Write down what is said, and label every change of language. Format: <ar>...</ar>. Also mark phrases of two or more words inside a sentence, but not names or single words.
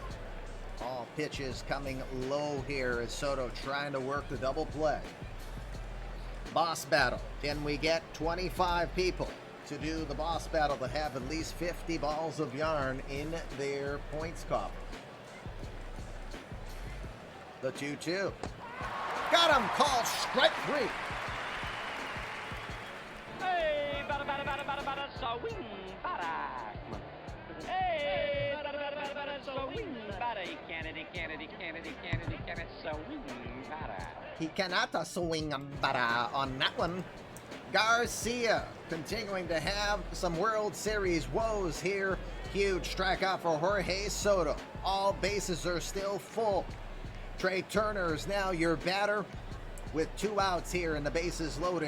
<en>All pitches coming low here as Soto trying to work the double play. Boss battle. Can we get 25 people to do the boss battle that have at least 50 balls of yarn in their points coffer? The 2-2. Got him! Called strike 3. Hey, bada, bada, bada, bada, bada, swing, bada. Hey, bada, bada, bada, bada, swing, bada. Kennedy, swing, bada. He cannot swing bada on that one. Garcia continuing to have some World Series woes here. Huge strikeout for Jorge Soto. All bases are still full. Trey Turner is now your batter with 2 outs here and the bases loaded.</en>